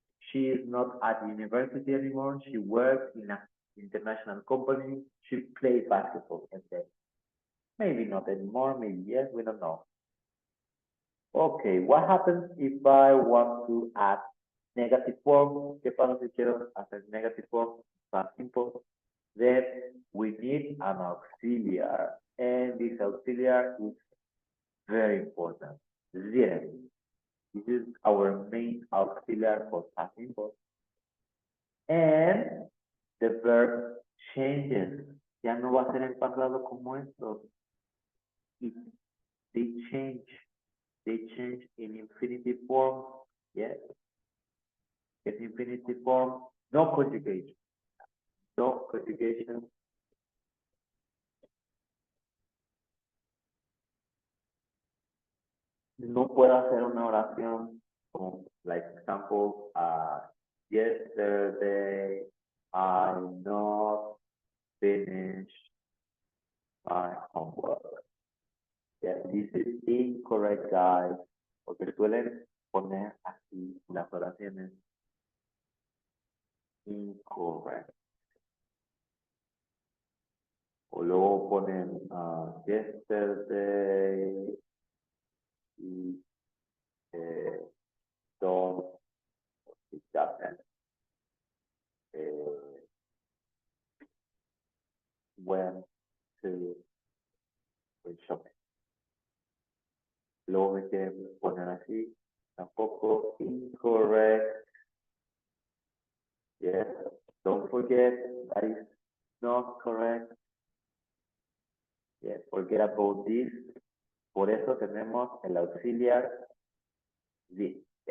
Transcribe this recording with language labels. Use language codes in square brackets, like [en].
[en] She is not at university anymore. She works in an international company. She plays basketball and then maybe not anymore, maybe yes, we don't know. Okay, what happens if I want to add negative form? [es] ¿Qué pasa si quiero hacer negative form? [en] Past simple. Then we need an auxiliary, and this auxiliary is very important. Didn't. This is our main auxiliary for past simple. And the verb changes. [es] Ya no va a ser en pasado como esto. [en] They change in infinitive form. Yes. It's infinitive form, no conjugation. No conjugation. [es] No puedo hacer una oración como, [en] like example, yesterday I not finished my homework. Yeah, this is incorrect, guys. [es] Porque suelen poner así las oraciones. [en] Incorrect. [es] O luego ponen yesterday y [en] don't it happened. Went to shopping. [es] Luego me quieren poner así, tampoco [en] incorrect. Yes, don't forget that is not correct. Yes, forget about this. [es] Por eso tenemos el auxiliar [en] didn't.